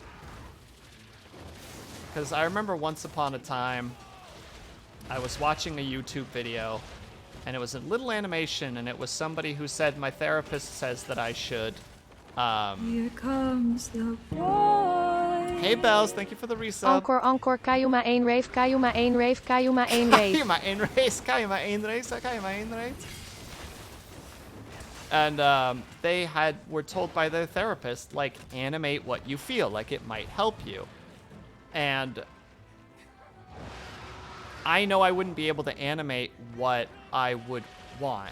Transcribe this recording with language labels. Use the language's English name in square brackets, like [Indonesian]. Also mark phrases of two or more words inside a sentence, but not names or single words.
[English] Because I remember once upon a time I was watching a YouTube video and it was a little animation, and it was somebody who said, my therapist says that I should Here comes the boy. Hey Bells, thank you for the resub. Encore, encore, Kayuma 1 rave, Kayuma 1 rave, Kayuma 1 rave. Kayuma 1 race, Kayuma 1 race, Kayuma 1 race. And they were told by their therapist, like, animate what you feel, like it might help you. And I know I wouldn't be able to animate what I would want.